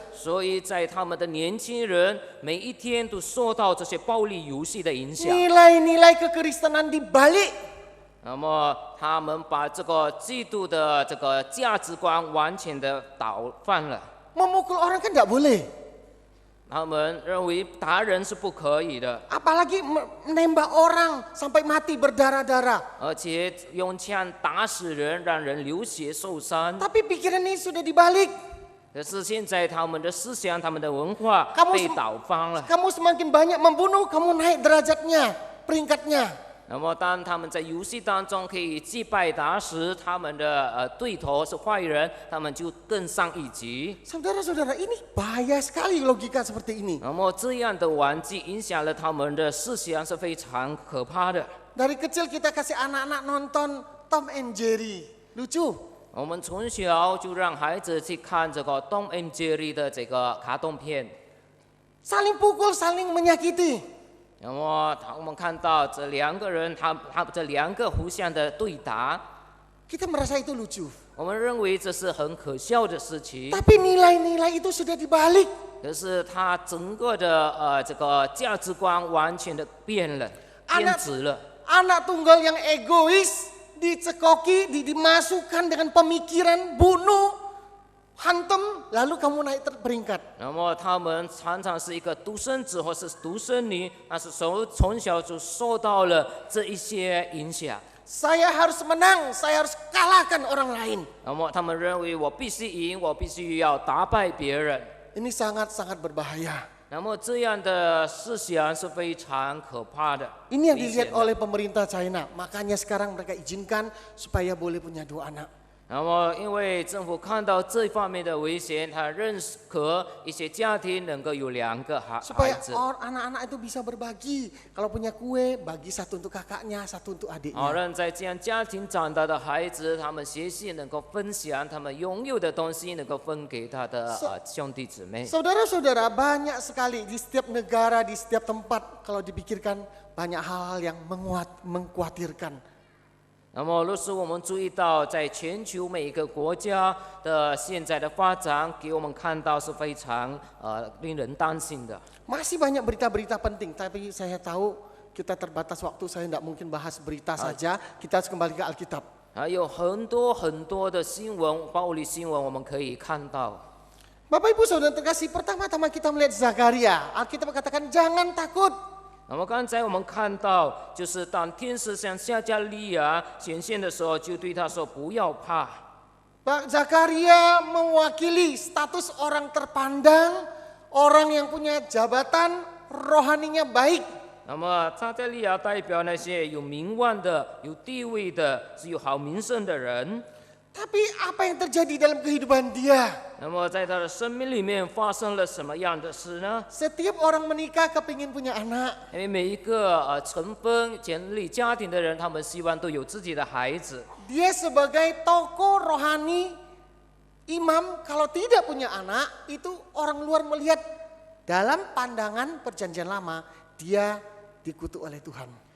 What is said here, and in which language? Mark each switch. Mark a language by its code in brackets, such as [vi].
[zh] 所以在他们的年轻人每一天都受到这些暴力游戏的影响。 [id] Nilai-nilai kekristenan dibalik. [zh] 那么他们把这个基督的这个价值观完全的倒翻了。 [id] Memukul orang kan tidak boleh. [zh] 他们认为打人是不可以的， [id] Apalagi menembak orang sampai mati berdarah-darah. [zh] 而且用枪打死人，让人流血受伤。 [id] Tapi pikiran ini sudah dibalik. [zh] 可是现在他们的思想、他们的文化 [id] Kamu [zh] 被倒翻了。 [id] Kamu semakin banyak membunuh, kamu naik derajatnya, peringkatnya. [zh] 那么当他们在游戏当中可以击败打死他们的对头是坏人，他们就更上一级。 [id] Saudara-saudara, ini bahaya sekali logika seperti ini. [zh] 那么这样的玩具影响了他们的思想是非常可怕的。 [id] Dari kecil kita kasih anak-anak nonton Tom and Jerry, lucu. [zh] 我们从小就让孩子去看这个 Tom and Jerry 的这个卡通片， [id] Saling pukul, saling menyakiti. [zh] 那么我们看到这2个人，他这2个互相的对打， [id] Kita merasa itu lucu. [zh] 我们认为这是很可笑的事情。 [id] Tapi nilai-nilai itu sudah dibalik. [zh] 可是他整个的这个价值观完全的变了，变质了。 [id] Anak tunggal yang egois dicekoki, dimasukkan dengan pemikiran bunuh, hantem, lalu kamu naik peringkat. [zh] 那么他们常常是一个独生子或是独生女，但是从小就受到了这一些影响。 [id] saya harus menang, saya harus kalahkan orang lain. [zh] 那么他们认为我必须赢，我必须要打败别人。 [id] Ini sangat-sangat berbahaya. [zh] 那么这样的思想是非常可怕的。 [id] Ini yang [zh] 危 [id] dilihat [zh] 险的 [id] oleh pemerintah China. Makanya sekarang mereka izinkan supaya boleh punya 2 anak. [zh] 那么，因为政府看到这方面的危险，他认可一些家庭能够有2个孩 [id] Supaya [zh] 子， [id] anak-anak itu bisa berbagi. Kalau punya kue, bagi 1 untuk kakaknya, 1 untuk [zh] 好 [id] adiknya. [zh] 让在这样家庭长大的孩子，他们学习能够分享他们拥有的东西，能够分给他的兄弟姊妹。 [id] Saudara-saudara, banyak sekali di setiap negara, di setiap tempat kalau dipikirkan banyak hal-hal yang mengkhawatirkan. [zh] 那么，若是我们注意到，在全球每一个国家的现在的发展，给我们看到是非常令人担心的。 [id] Masih banyak berita-berita penting, tapi saya tahu kita terbatas waktu, saya tidak mungkin bahas berita saja. Kita harus kembali ke Alkitab. [zh] 还有很多的新闻，暴力新闻，我们可以看到。 [id] Bapak Ibu Saudara terkasih, pertama-tama kita melihat Zakaria. Alkitab katakan jangan takut. [zh] 那么刚才我们看到，就是当天使向撒迦利亚显现的时候，就对他说：“不要怕。” [id] Pak Zakaria mewakili status orang terpandang, orang yang punya jabatan rohaninya baik. [zh] 那么撒迦利亚代表那些有名望的、有地位的、是有好名声的人。 [id] Tapi apa yang terjadi dalam kehidupan dia? [zh] 那么在他的生命里面发生了什么样的事呢？ [id] Setiap orang menikah kepingin punya anak. [zh] 因为每一个成婚建立家庭的人，他们希望都有自己的孩子。 [id] Dia sebagai tokoh rohani, imam kalau tidak punya anak, itu orang luar melihat dalam pandangan perjanjian lama, dia dikutuk oleh Tuhan.